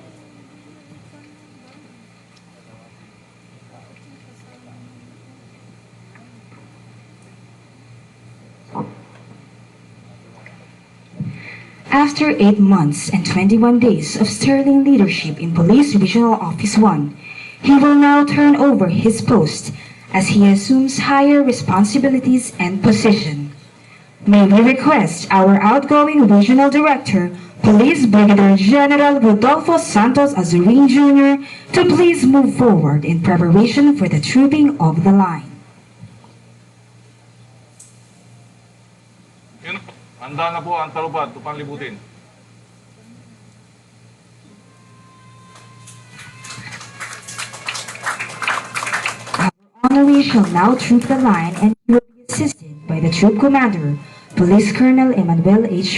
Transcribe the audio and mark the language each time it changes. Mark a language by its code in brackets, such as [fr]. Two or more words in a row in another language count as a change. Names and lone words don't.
[en] After 8 months and 21 days of sterling leadership in Police Regional Office 1, He will now turn over his post as he assumes higher responsibilities and position. May we request our outgoing Regional Director, Police Brigadier General Rodolfo Santos Azurin Jr. to please move forward in preparation for the trooping of the line. [tl] Yun, handa na po ang talupad upang libutin. [en] Honoree shall now troop the line and he will be assisted by the troop commander, Police Colonel Emmanuel H.